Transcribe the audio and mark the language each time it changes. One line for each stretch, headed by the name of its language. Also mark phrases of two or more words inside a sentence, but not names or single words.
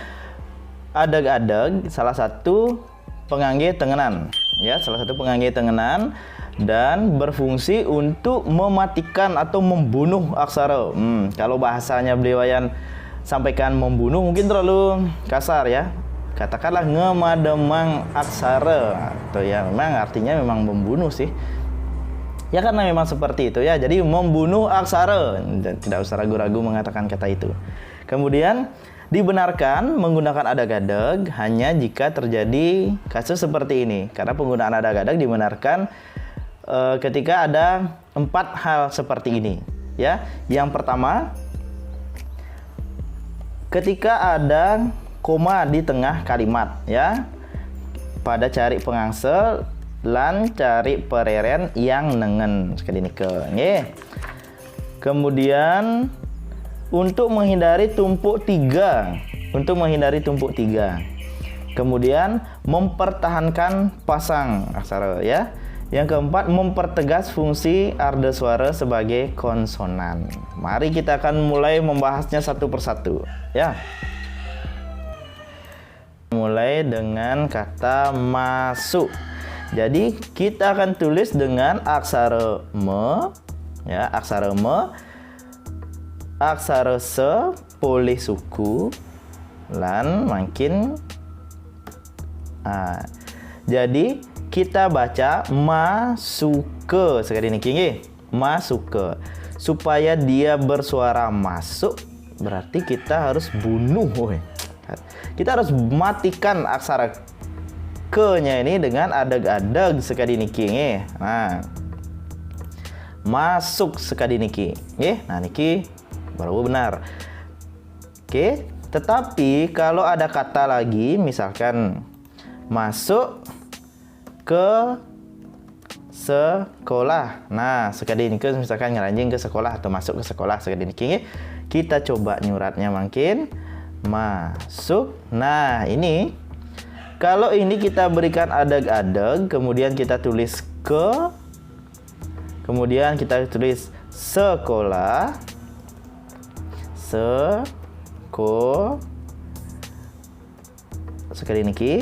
Indonesian: Adag-adag salah satu pengangge tengenan, ya, salah satu pengangge tengenan dan berfungsi untuk mematikan atau membunuh aksara. Kalau bahasanya Bliwayan sampaikan membunuh mungkin terlalu kasar ya. Katakanlah ngemademang aksara, atau ya memang artinya memang membunuh sih. Ya karena memang seperti itu ya. Jadi membunuh aksara. Tidak usah ragu-ragu mengatakan kata itu. Kemudian dibenarkan menggunakan adag-adag hanya jika terjadi kasus seperti ini. Karena penggunaan adag-adag dibenarkan ketika ada 4 hal seperti ini. Ya, yang pertama, ketika ada koma di tengah kalimat ya,
Balinese: pada cari pengangsel lan cari pereren yang nengen sekali nika nggih.
Indonesian: Kemudian untuk menghindari tumpuk tiga, kemudian mempertahankan pasang aksara ya. Yang keempat, mempertegas fungsi arda suara sebagai konsonan. Mari kita akan mulai membahasnya satu persatu ya. Mulai dengan kata masuk. Jadi kita akan tulis dengan aksara me ya, aksara me, aksara se poleh suku lan makin jadi kita baca masuke
Balinese: sekali niki nggih,
Indonesian: masuke. Supaya dia bersuara masuk berarti kita harus bunuh. Kita harus matikan aksara ke-nya ini dengan adag-adag
Balinese: sekali niki nggih.
Indonesian: Nah, masuk
Balinese: sekali niki nggih.
Indonesian: Nah, niki baru benar. Oke, tetapi kalau ada kata lagi misalkan masuk ke sekolah. Nah,
Balinese: sekali niki
Indonesian: misalkan ngeranjing ke sekolah atau masuk ke sekolah
Balinese: sekali niki nggih.
Indonesian: Kita coba nyuratnya mungkin masuk. Nah, ini kalau ini kita berikan adag-adag, kemudian kita tulis ke, kemudian kita tulis sekolah,
Balinese: sekali niki.